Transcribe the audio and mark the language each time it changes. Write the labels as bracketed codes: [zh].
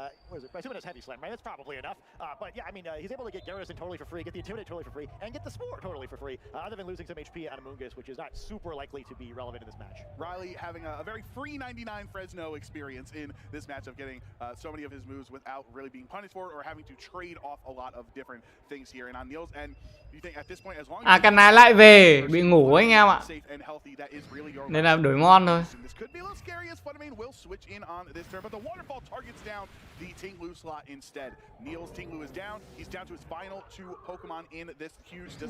[en] What is it? I assume it has heavy slam, right? That's probably enough. But yeah, I mean, he's able to get Gyarados in totally for free, get the Intimidate totally for free, and get the Spore totally for free, other than losing some HP on Amoonguss, which is not super likely to be relevant in this match. Riley having a very free 99 Fresno experience in this match of getting so many of his moves without really being punished for it or having to trade off a lot of different things here. And on Neil's end, you think at this point, as long as [vi] Arcanine lại về, bị ngủ anh em ạ. Nên là đổi ngon thôi. [en] Could be a little scary as Fluttermane will switch in on this turn, but the waterfall targets down the Tinglu slot instead. Neil's Tinglu is down. He's down to his final two Pokemon in this huge.